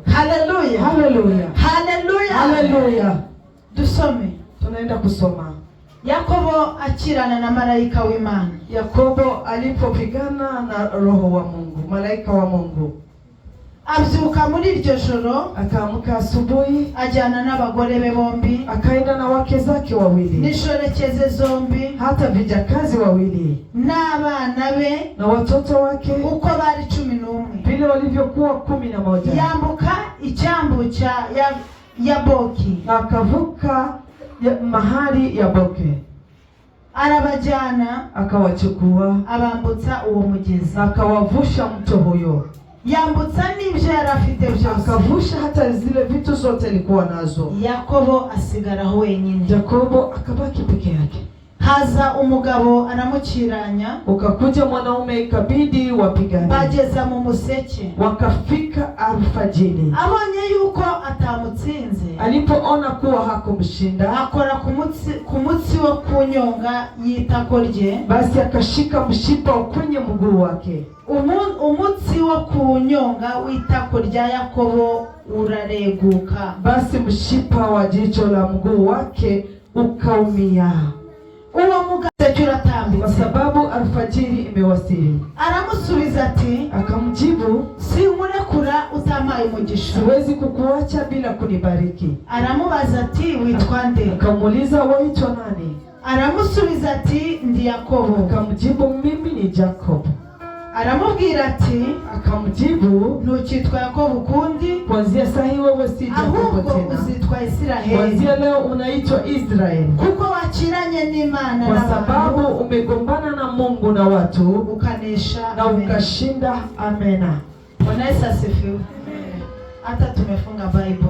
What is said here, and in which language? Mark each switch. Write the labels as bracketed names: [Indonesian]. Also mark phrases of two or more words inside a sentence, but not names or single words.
[Rundi] Haleluya. Haleluya. Haleluya. Haleluya. Dusome. [Swahili] Tunaenda kusoma. [Rundi] Yakobo akirana na malaika w'Imana. [Swahili] Yakobo alipopigana na roho wa Mungu, malaika wa Mungu. [Rundi] Abyuka muri iryo joro, [Swahili] akaamka asubuhi, [Rundi] ajyana n'abagore be bombi, [Swahili] akaenda na wake zake wawili, [Rundi] nishorekeze zombi, [Swahili] hata vijakazi wawili, [Rundi] n'abana be [Swahili] na watoto wake, [Rundi] uko bari 11, [Swahili] vile walivyokuwa 11. [Rundi] Yambuka icyambu cha Yaboki, [Swahili] na akavuka mahali Yaboke. [Rundi] Arabajyana, [Swahili] akawachukua, [Rundi] abambutsa uwo mugezi, [Swahili] akawavusha mto huyo. [Rundi] yambutsa n'ibyo yari afite byose, [Swahili] akavusha hata zile vitu zote alikuwa nazo. [Rundi] Yakobo asigaraho wenyine. [Swahili] Yakobo akabaki peke yake. [Rundi] Haza umugabo anamukiranya, [Swahili] ukakuja mwanaume ikabidi wapigane. [Rundi] Bageza mu museke, [Swahili] wakafika alfajiri. [Rundi] Abonye yuko atamutsinze, [Swahili] alipoona kuwa hakumshinda, [Rundi] akora kumutsi wo kunyonga yitako rye, [Swahili] basi akashika mshipa kwenye mguu wake. [Rundi] Umutsi wo kunyonga witako rya Yakobo urareguka, [Swahili] basi mshipa wa jicho la mguu wake ukaumia. [Rundi] Uwo mugabo uratambitse, [Swahili] kwa sababu alfajiri imewasili. [Rundi] Aramusubiza ati, [Swahili] akamjibu, [Rundi] simurekura utamaye umugisha, [Swahili] siwezi kukuacha bila kunibariki. [Rundi] Aramubaza ati, witwa nde? [Swahili] Akamuuliza, waitwa nani? [Rundi] Aramusubiza ati, ndi Yakobo. [Swahili] Akamjibu, mimi ni Jacob. [Rundi] Aramubwira ati, [Swahili] akamjibu, [Rundi] ntukitwa Yakobo ukundi, [Swahili] kuanzia sasa wewe si Jacob tena, [Rundi] uzitwa Israeli. [Swahili] Kuanzia leo unaitwa Israeli, [Rundi] kuko wakiranye n'Imana, [Swahili] kwa sababu umegombana na Mungu na watu [Rundi] ukanesha [Swahili] na ukashinda. Amena. Bwana Yesu asifiwe. Hata tumefunga Bible,